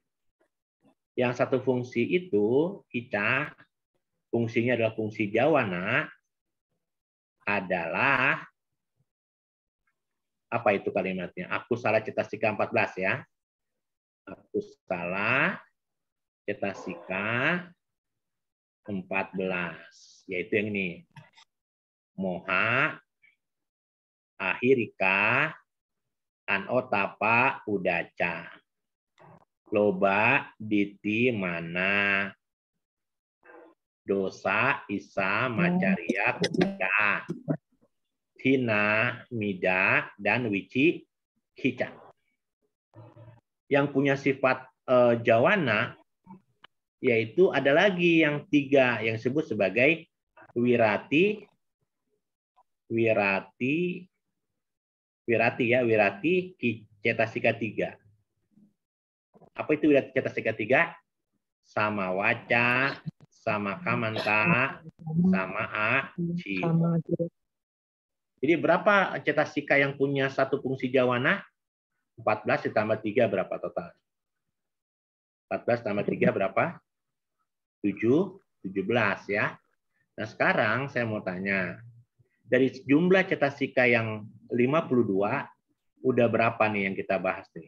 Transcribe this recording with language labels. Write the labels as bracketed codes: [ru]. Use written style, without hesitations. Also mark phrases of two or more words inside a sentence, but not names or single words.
[id] Yang satu fungsi itu kita fungsinya adalah fungsi jawana adalah apa itu kalimatnya? Aku salah Cetasika 14 ya. Aku salah Cetasika 14, yaitu yang ini. [pi] Moha, ahirika, anotapa, udaca. Loba, diti, mana. Dosa, isa, macarya, kukuca. Hina, mida, dan wici, hica. [id] Yang punya sifat jawana, yaitu ada lagi yang 3 yang disebut sebagai [pi] wirati cetasika [id] 3. Apa itu [pi] wirati cetasika [id] 3? [pi] Sama waca, sama kamanta, sama aci. [id] Jadi berapa cetasika yang punya satu fungsi jawana? 14 ditambah 3 berapa total? 14 tambah 3 berapa? 17 ya. Nah sekarang saya mau tanya, dari jumlah cetasika yang 52, udah berapa nih yang kita bahas nih?